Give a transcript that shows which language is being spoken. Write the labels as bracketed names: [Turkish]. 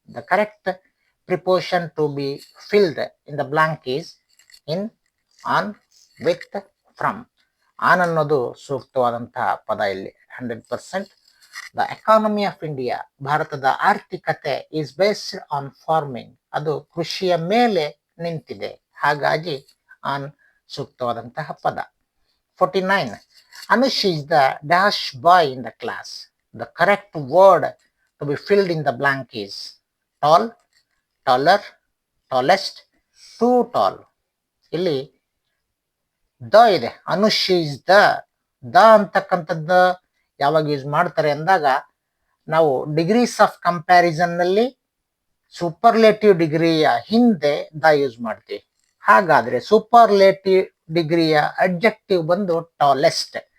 [English] The correct preposition to be filled in the blank is in, on, with, from. [Kannada] On ಅನ್ನೋದು ಸೂಕ್ತವಾದಂತಹ ಪದ ಇಲ್ಲಿ 100%. [English] the economy of India, [Kannada] ಭಾರತದ ಆರ್ಥಿಕತೆ, [English] is based on farming, [Kannada] ಅದು ಕೃಷಿಯ ಮೇಲೆ ನಿಂತಿದೆ. ಹಾಗಾಗಿ ಆನ್ ಸೂಕ್ತವಾದಂತಹ ಪದ. [English] 49, Anush is the dash boy in the class. The correct word to be filled in the blank is tall, taller, tallest, too tall. [Kannada] ಇಲ್ಲಿ the ಇದೆ. ಅನುಷ್ ಈಸ್ ದ ಅಂತಕ್ಕಂಥದ್ದು ಯಾವಾಗ ಯೂಸ್ ಮಾಡ್ತಾರೆ ಅಂದಾಗ ನಾವು ಡಿಗ್ರೀಸ್ ಆಫ್ ಕಂಪ್ಯಾರಿಸನ್ ನಲ್ಲಿ superlative ಡಿಗ್ರಿಯ ಹಿಂದೆ the use ಮಾಡ್ತೀವಿ. ಹಾಗಾದ್ರೆ ಸೂಪರ್ಲೇಟಿವ್ ಡಿಗ್ರಿಯ ಅಡ್ಜೆಕ್ಟಿವ್ ಬಂದು ಟಾಲೆಸ್ಟ್.